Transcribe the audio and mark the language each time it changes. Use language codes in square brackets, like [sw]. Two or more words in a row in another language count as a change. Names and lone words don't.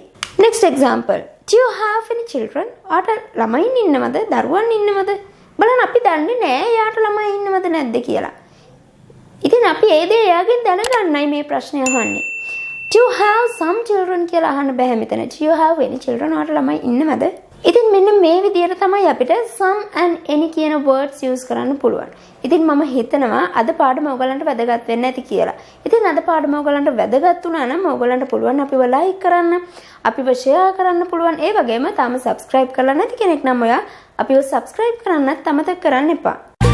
[en] next example. Do you have any children? [si] ආට ළමයින් ඉන්නවද? දරුවන් ඉන්නවද? බලන්න අපි දන්නේ නැහැ එයාට ළමයි ඉන්නවද නැද්ද කියලා. ඉතින් අපි ඒ දේ එයාගෙන් දැනගන්නයි මේ ප්‍රශ්නේ අහන්නේ. [en] Do you have some children [si] කියලා අහන්න බෑ මෙතන. [en] Do you have any children? [si] ආට ළමයි ඉන්නවද? ඉතින් මෙන්න මේ විදිහට තමයි අපිට [en] some and any [si] කියන words use කරන්න පුළුවන්. ඉතින් මම හිතනවා අද පාඩම ඔයගලන්ට වැදගත් වෙන්න ඇති කියලා. ඉතින් අද පාඩම ඔයගලන්ට වැදගත් වුණා නම් ඔයගලන්ට පුළුවන් අපිව like කරන්න, අපිව share කරන්න පුළුවන්. ඒ වගේම තාම subscribe කරලා නැති කෙනෙක් නම් ඔයා අපිව subscribe කරන්නත් අමතක කරන්න එපා.